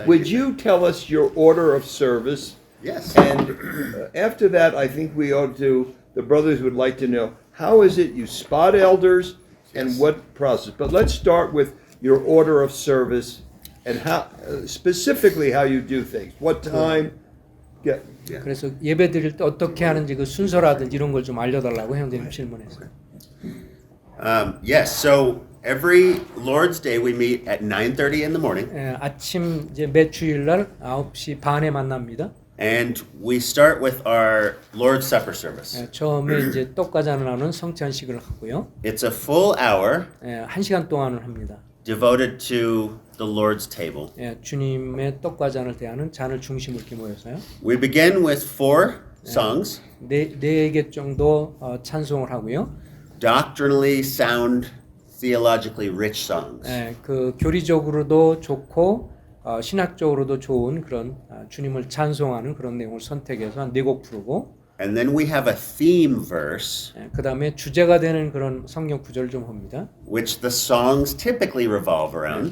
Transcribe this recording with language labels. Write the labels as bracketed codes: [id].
[en] Would you tell us your order of service? Yes. And after that, I think we ought to, the brothers would like to know, how is it you spot elders and Yes. what process? But let's start with your order of service and how, specifically how you do things. What time? Yeah. [ko] 그래서 예배 드릴 때 어떻게 하는지 그 순서라든지 이런 걸 좀 알려달라고 형제님 질문했어요. [en] Yes. So every Lord's Day we meet at 9:30 in the morning, [ko] 아침 이제 매 주일 날 9시 반에 만납니다. [en] And we start with our Lord's Supper service. [ko] 처음에 이제 떡과잔을 나누는 성찬식을 하고요. [en] It's a full hour [ko] 1시간 동안을 합니다. [en] devoted to the Lord's table. [ko] 주님의 떡과잔을 대하는 잔을 중심으로 이렇게 모여서요. [en] We begin with 4 songs, [ko] 네 개 정도 찬송을 하고요. [en] doctrinally sound, theologically rich songs. [ko] 그 교리적으로도 좋고 신학적으로도 좋은 그런 주님을 찬송하는 그런 내용을 선택해서 한 4곡 부르고 [en] And then we have a theme verse, [ko] 그 다음에 주제가 되는 그런 성경 구절을 좀 합니다. [en] which the songs typically revolve around.